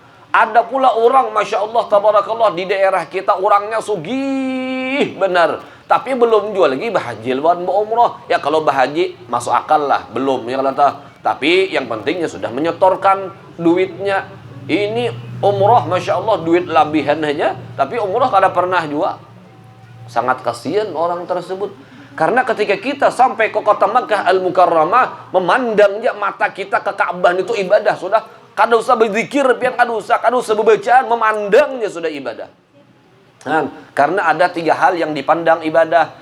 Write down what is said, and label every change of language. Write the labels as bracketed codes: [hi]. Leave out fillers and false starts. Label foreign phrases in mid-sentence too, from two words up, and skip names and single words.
[bjn] Ada pula orang, [ar] masya Allah, tabarakallah, [bjn] di daerah kita orangnya sugih benar, tapi belum juga lagi bahaji lawan umroh. Ya kalau bahaji masuk akal lah, belum ya kata. Tapi yang pentingnya sudah menyetorkan duitnya. Ini umroh, [ar] masya Allah, [bjn] duit labihan aja, tapi umroh kada pernah juga. Sangat kasihan orang tersebut. Karena ketika kita sampai ke kota Makkah Al-Mukarramah, memandangnya mata kita ke Ka'bah itu ibadah sudah. Kada usah berzikir, kada usah berbacaan, memandangnya sudah ibadah. Nah, karena ada 3 hal yang dipandang ibadah.